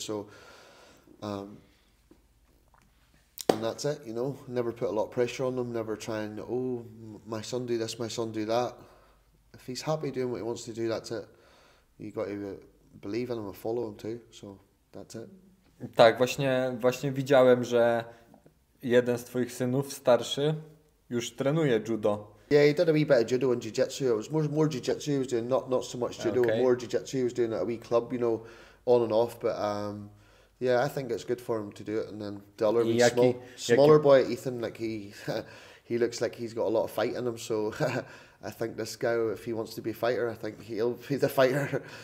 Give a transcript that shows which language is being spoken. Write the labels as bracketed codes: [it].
[en] So, and that's it, you know. Never put a lot of pressure on them, never try and, oh, my son do this, my son do that. If he's happy doing what he wants to do, that's it. You got to believe in him and follow him too, so that's it. [pl] Tak, właśnie widziałem, że jeden z twoich synów, starszy, już trenuje judo. [en] Yeah, he did a wee bit of judo and jiu-jitsu. It was more jiu-jitsu he was doing, not so much judo, okay. More jiu-jitsu he was doing at a wee club, you know, on and off, but yeah, I think it's good for him to do it. And then the other wee smaller boy, Ethan, like he looks like he's got a lot of fight in him, so I think this guy, if he wants to be a fighter, I think he'll be the fighter.